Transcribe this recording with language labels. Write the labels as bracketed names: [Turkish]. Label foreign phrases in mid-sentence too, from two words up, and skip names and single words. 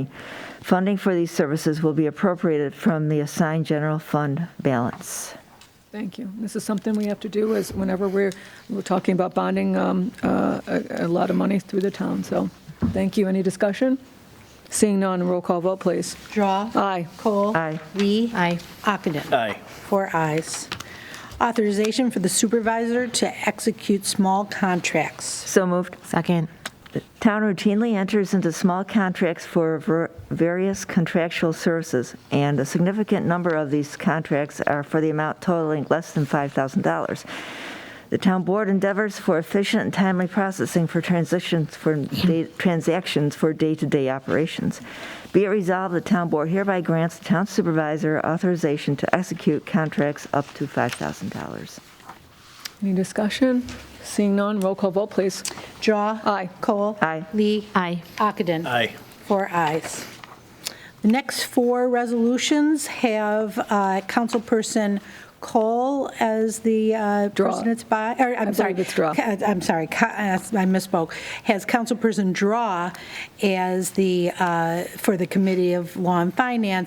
[English] Funding for these services will be appropriated from the assigned general fund balance. Thank you. This is something we have to do is whenever we're talking about bonding a lot of money through the town, so thank you. Any discussion? Seeing none, roll call vote, please. Drawe. Aye. Kohl. Aye. Lee. Aye. Ockenden. Aye. 4 ayes. Authorization for the supervisor to execute small contracts. So moved. Second. The town routinely enters into small contracts for various contractual services, and a significant number of these contracts are for the amount totaling less than $5,000. The town board endeavors for efficient and timely processing for transactions for day-to-day operations. Be it resolved, the town board hereby grants the town supervisor authorization to execute contracts up to $5,000. Any discussion? Seeing none, roll call vote, please. Drawe. Aye. Kohl. Aye. Lee. Aye. Ockenden. Aye. 4 ayes. The next 4 resolutions have Councilperson Kohl as the person it's by, or I'm sorry, believe it's Drawe. I'm sorry, I misspoke. Has Councilperson Drawe as the, for the Committee of Law and Finance.